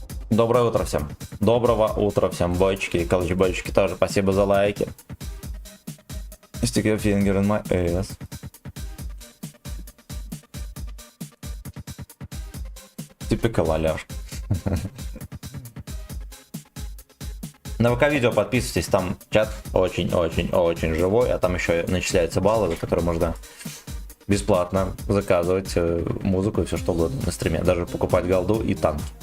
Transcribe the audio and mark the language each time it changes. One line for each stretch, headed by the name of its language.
Russian: Доброе утро всем. Доброго утра всем, бойчики и колочи-бойчики тоже. Спасибо за лайки.
English: Stick your finger in my ass. Typical Аляш.
Russian: На ВК-видео подписывайтесь, там чат очень-очень-очень живой, а там еще начисляются баллы, за которые можно бесплатно заказывать музыку и все что угодно на стриме, даже покупать голду и танки.